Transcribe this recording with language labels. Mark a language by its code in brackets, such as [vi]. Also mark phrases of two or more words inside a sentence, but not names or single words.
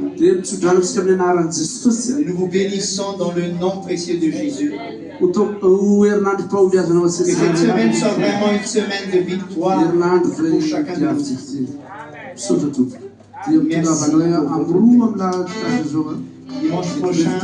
[mg] dia mitsodrano amin'ny anaran'i Jesosy. [fr] Et nous vous bénissons dans le nom précieux de Jésus. [mg] Ho herinandro mpahoviazanao [fr] Que cette semaine soit vraiment une semaine de victoire [mg] herinandro [fr] pour chacun de nous. [mg] Misaotra tompo dia mitondra avanao amin'ny roa amin'ny lahatra zao. [fr] Dimanche prochain.